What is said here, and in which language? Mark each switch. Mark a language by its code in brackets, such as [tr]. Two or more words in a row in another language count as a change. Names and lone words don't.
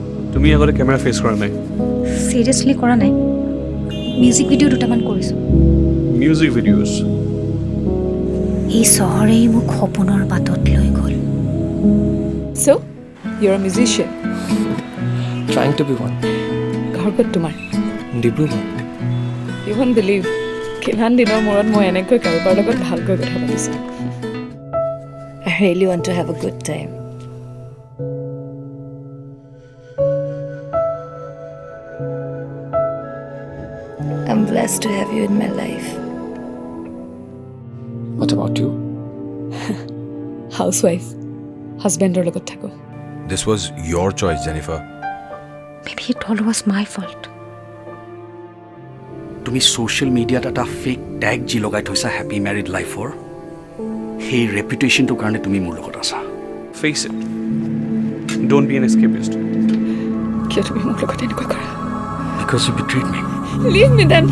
[as] তুমি আগতে কেমেৰা ফেচ কৰা নাই? সিৰিয়াছলি কৰা নাই। [en] music video' [as] দুটামান কৰিছোঁ। [en] music videos? [as] এই চহৰেই মোক সপোনৰ বাটত লৈ গ'ল। [en] So, you're a musician? Trying to be one. [as] ঘৰ ক'ত তোমাৰ? ডিব্ৰুগড়। [en] You won't believe, [as] কিমান দিনৰ মূৰত মই এনেকৈ কাৰোবাৰ লগত ভালকৈ কথা পাতিছোঁ। [en] I really want to have a good time. I'm blessed to have you in my life. What about you? Housewife. [as] Husbandৰ লগত থাকো। [en] This was your choice, Jennifer. Maybe it all was my fault. [as] তুমি [en] social media [as] এটা [en] fake tag [as] যি লগাই থৈছা [en] happy married life, [as] সেই ৰেপুটেশ্যনটোৰ কাৰণে তুমি মোৰ লগত আছা। [en] Face it. Don't be an escapist. [as] কিয় তুমি মোৰ লগত এনেকুৱা কৰা? [en] Because you betrayed me. Leave me then.